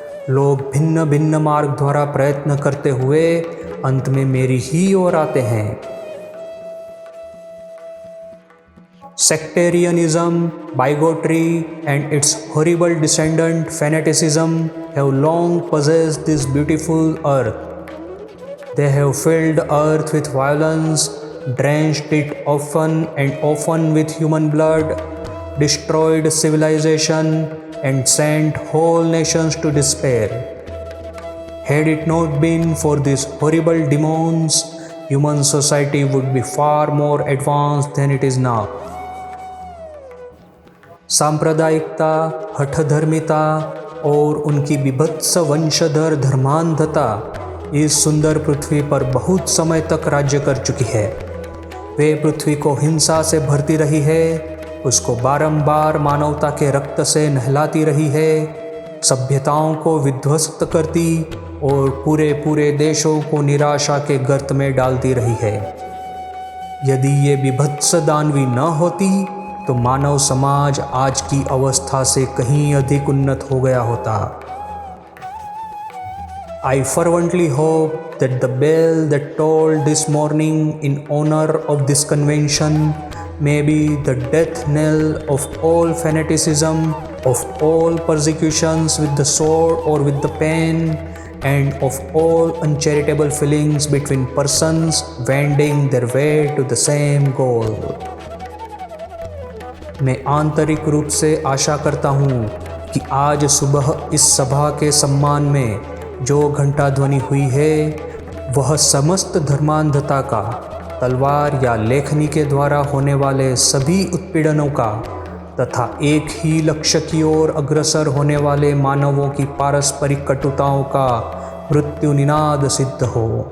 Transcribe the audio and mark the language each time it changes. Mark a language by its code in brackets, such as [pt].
[hi] लोग भिन्न भिन्न मार्ग द्वारा प्रयत्न करते हुए अंत में मेरी ही ओर आते हैं। [en] Sectarianism, bigotry, and its horrible descendant fanaticism have long possessed this beautiful earth. They have filled the earth with violence, drenched it often and often with human blood, destroyed civilization, and sent whole nations to despair. Had it not been for these horrible demons, human society would be far more advanced than it is now. [hi] सांप्रदायिकता, हठधर्मिता और उनकी विभत्स वंशधर धर्मांधता इस सुंदर पृथ्वी पर बहुत समय तक राज्य कर चुकी है। वे पृथ्वी को हिंसा से भरती रही है, उसको बारंबार मानवता के रक्त से नहलाती रही है, सभ्यताओं को विध्वस्त करती और पूरे देशों को निराशा के गर्त में डालती रही है। यदि ये विभत्स दानवी न होती तो मानव समाज आज की अवस्था से कहीं अधिक उन्नत हो गया होता। [en] I fervently hope that the bell that tolled this morning in honor of this convention may be the death knell of all fanaticism, of all persecutions with the sword or with the pen, and of all uncharitable feelings between persons wending their way to the same goal. [hi] मैं आंतरिक रूप से आशा करता हूँ कि आज सुबह इस सभा के सम्मान में जो घंटा ध्वनि हुई है वह समस्त धर्मांधता का, तलवार या लेखनी के द्वारा होने वाले सभी उत्पीड़नों का तथा एक ही लक्ष्य की ओर अग्रसर होने वाले मानवों की पारस्परिक कटुताओं का मृत्यु निनाद सिद्ध हो।